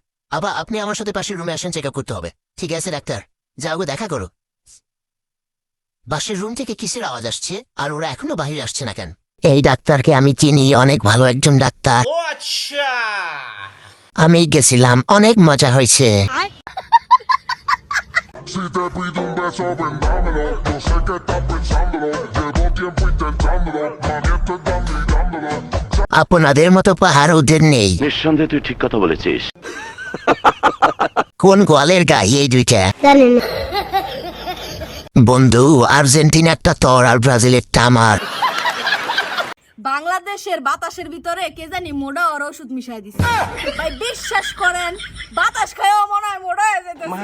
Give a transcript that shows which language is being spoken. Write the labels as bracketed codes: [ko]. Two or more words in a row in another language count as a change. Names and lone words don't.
[bn] আবার আপনি আমার সাথে পাশের রুমে আসেন, চেক আপ করতে হবে। ঠিক আছে ডাক্তার, যাও গো দেখা করো। পাশের রুম থেকে কিসের আওয়াজ আসছে, আর ওরা এখনো বাহিরে আসছে না কেন? এই ডাক্তারকে আমি চিনি, অনেক ভালো একজন ডাক্তার। আমি গেছিলাম, অনেক মজা হয়েছে। [es] Si te pido un beso, vendámelo. Yo sé que estás pensándolo. Llevo tiempo intentándolo. Mami, esto estás mirándolo. [bn] আপনাদের মতো পাহাড় ওদের নেই। নিঃসন্দেহে তুই ঠিক কথা বলেছিস। কোন গোয়ালের গাই এই দুইটা? বন্ধু, আর্জেন্টিনারটা তোর আর ব্রাজিলেরটা আমার। বাংলাদেশের বাতাসের ভিতরে কে জানি মোটা আর ওষুধ মিশাই দিছে ভাই, বিশ্বাস করেন বাতাস খাইও মনে হয় মোটা হয়ে যেতেছে।